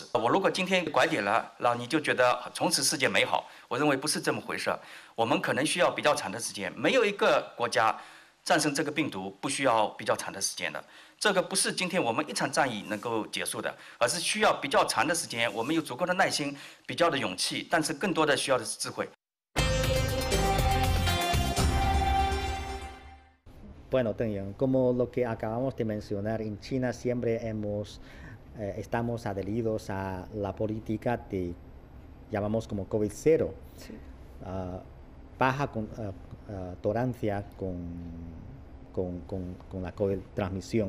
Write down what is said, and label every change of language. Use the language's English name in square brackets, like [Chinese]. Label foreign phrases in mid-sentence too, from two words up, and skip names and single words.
[Chinese] 我如果今天拐点了，然后你就觉得从此世界美好，我认为不是这么回事。我们可能需要比较长的时间，没有一个国家战胜这个病毒不需要比较长的时间的。这个不是今天我们一场战役能够结束的，而是需要比较长的时间，我们有足够的耐心，比较的勇气，但是更多的需要的是智慧。 [Spanish] Bueno, Deng Yang, como lo que acabamos de mencionar, en China siempre estamos adheridos a la política de, llamamos como COVID-0, Sí. baja tolerancia con la COVID transmisión.